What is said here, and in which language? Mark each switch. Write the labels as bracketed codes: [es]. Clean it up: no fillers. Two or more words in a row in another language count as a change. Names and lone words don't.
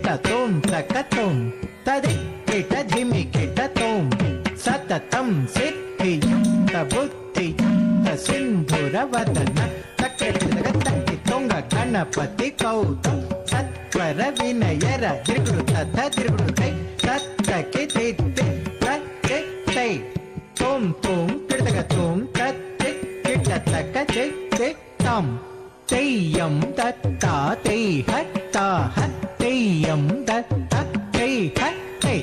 [sa] ತೋಂ ತಕ ತೋಂ ತದಿ ಕಿಟ ಧಿಮಿ ಕಿಟ ತೋಂ ಸತತಂ ಸಿದ್ಧಿಯುಕ್ತ ಬುದ್ಧಿಯುಕ್ತ ಸಿಂಧುರ ವದನ ತಕ್ಕಿ ತೊಂಗ ಗಣಪತಿ ಕೌತಂ ಸತ್ವರ ವಿನಯರ ದಿರುಗುಡು ತಥ ದಿರುಗುಡು ತೈ ತತ್ತಕ್ಕೆ ತಿದ್ದೆ ತಕ್ಕೆ ತೈ ತೋಂ ತೋಂ ಕಿಟಕ ತೋಂ ತತ್ತೆ ಕಿಟ ತಕ ಜೈ ಜೈ ತಂ ತೈಯಂ ದತ್ತಾ ತೈ ಹತ್ತಾ ಹತ್ತೈಯಂ ದತ್ತ ತೈ ಹತ್ತೈ